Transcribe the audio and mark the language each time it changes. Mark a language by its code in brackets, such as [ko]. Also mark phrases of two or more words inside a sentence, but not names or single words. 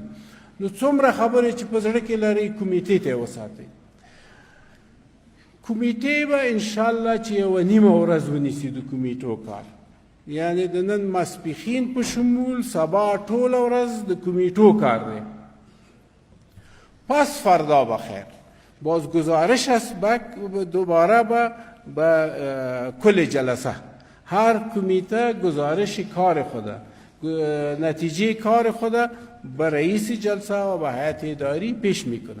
[ps] نو څومره خبرې چې په زړه کې لرئ کمیټې ته یې وساتئ. کمیټې به انشاءالله چې یوه نیمه ورځ ونیسي د کمیټو کار، یعنی د نن ماسپښین په شمول سبا ټوله ورځ د کمیټو کار دی. [fa] پس فردا بخیر باز گزارش است دوباره به کل جلسه هر کمیته گزارش کار خود، نتیجه کار خود به رئیس جلسه و به هیئت اداری پیش میکنه.